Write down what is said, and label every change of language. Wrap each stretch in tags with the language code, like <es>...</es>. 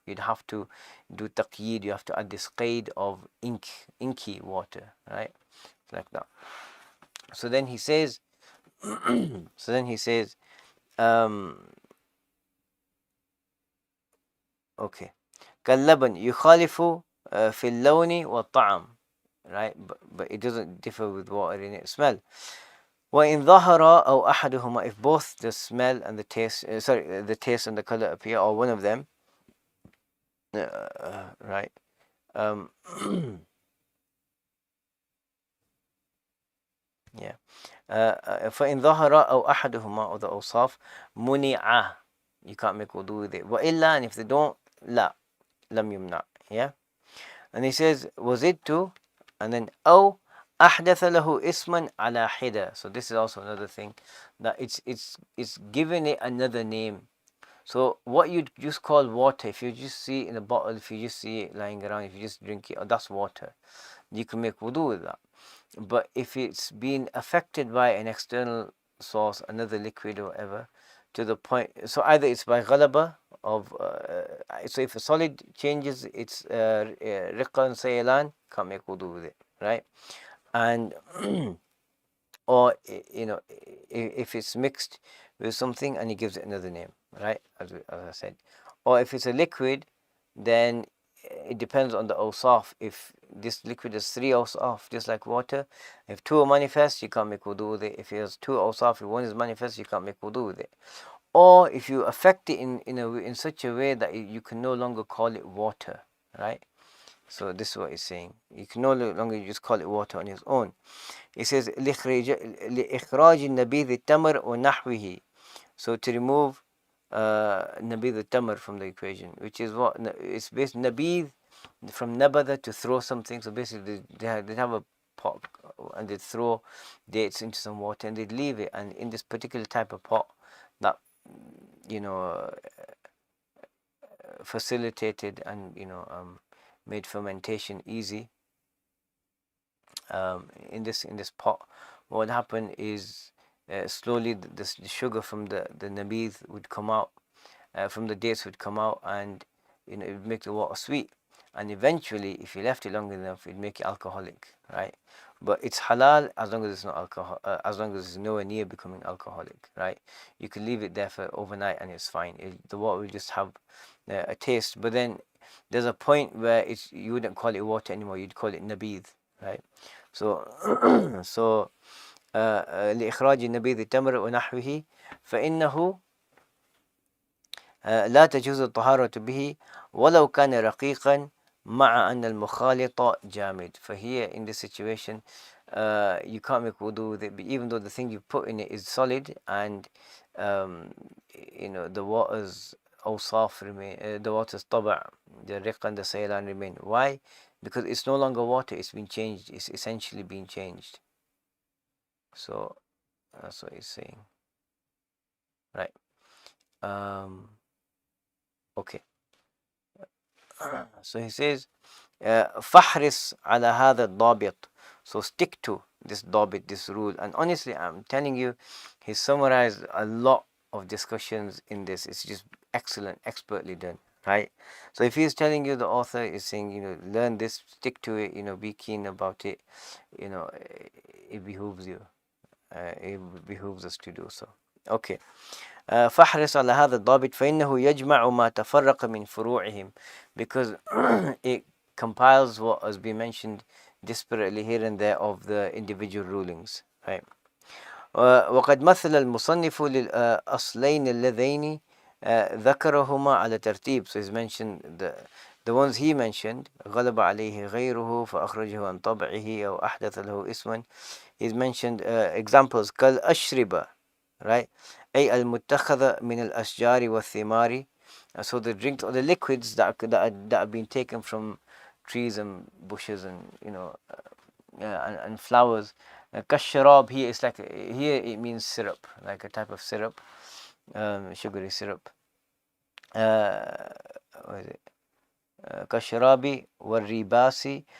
<en>You'd have to do taqyid, you have to add this qaid of inky water, right? Like that. So then he says, okay.</en> <ar>كاللبن يخالف في اللون والطعم,</ar> <en>right? But it doesn't differ with water in its smell.</en> <ar>وإن ظهر أو أحدهما,</ar> <en>if both the smell and the taste, the taste and the color appear, or one of them, right? Yeah.</en> <ar>فإن ظهر أو أحدهما,</ar> <en>or the أوصاف, منع, you can't make wudu with it. وإلا, and if they don't, لا,</en> <ar>لم يمنع.</ar> <en>Yeah. And he says</en> <ar>وزدت,</ar> <en>and then</en> <ar>أو أحدث له اسما على حدة.</ar> <en>So this is also another thing, that it's giving it another name. So what you just call water, if you just see it in a bottle, if you just see it lying around, if you just drink it, oh, that's water. You can make wudu with that. But if it's been affected by an external source, another liquid or whatever, to the point, so either it's by ghalaba of, so if a solid changes its riqqa and sayalan, can't make wudu with it, right? And or if it's mixed with something and he gives it another name, right? As I said, or if it's a liquid, then it depends on the awsaf. If this liquid has 3 awsaf, just like water, if 2 are manifest, you can't make wudu with it. If it has 2 awsaf, if one is manifest, you can't make wudu with it. Or if you affect it in such a way that you can no longer call it water, right? So this is what he's saying. You can no longer just call it water on its own. It says</en> <ar>لإخراج النبيذ التمر ونحوه.</ar> <en>So to remove nabidh tamar from the equation, which is what it's based nabidh from nabada, to throw something. So basically they have a pot and they throw dates into some water and they'd leave it, and in this particular type of pot that facilitated and made fermentation easy. In this pot, what would happen is slowly the sugar from the nabidh would come out, from the dates would come out, and it would make the water sweet. And eventually, if you left it long enough, it'd make it alcoholic, right? But it's halal as long as it's not alcohol, as long as it's nowhere near becoming alcoholic, right? You can leave it there for overnight and it's fine. The water will just have a taste. But then there's a point where you wouldn't call it water anymore. You'd call it nabidh, right? So so</en> <ar>لإخراج النبيذ التمر ونحوه فإنه لا تجوز الطهارة به ولو كان رقيقا مع أن المخالط جامد.</ar> <en>For here in this situation, you can't make wudu with it, even though the thing you put in it is solid, and the water's awsaf remain, the water's taba', the riq and the saylan remain. Why? Because it's no longer water, it's been changed, it's essentially been changed. So that's what he's saying, right? Okay.</en> <ar>So he says فاحرص على هذا الضابط.</ar> <en>So stick to this ضابط, this rule. And honestly, I'm telling you, he summarized a lot of discussions in this. It's just excellent, expertly done, right? So if he's telling you, the author is saying, learn this, stick to it, be keen about it, it behooves you. It behooves us to do so. Okay.</en> <ar>فاحرص على هذا الضابط فإنه يجمع ما تفرق من فروعهم,</ar> <en>because it compiles what has been mentioned disparately here and there of the individual rulings, right?</en> <ar>وقد مثل المصنف للأصلين اللذين ذكرهما على ترتيب.</ar> <en>So he's mentioned the ones he mentioned,</en> <ar>غلب عليه غيره فأخرجه عن طبعه أو أحدث له اسما.</ar> <en>He's mentioned examples كالأشربة, right?</en> <ar>أي المتخذة من الأشجار والثمار.</ar> <en>So the drinks or the liquids that have been taken from trees and bushes and and flowers. كالشراب here is here it means syrup, like a type of syrup, sugary syrup. What is it?</en> <ar>كالشراب والريباسي.</ar>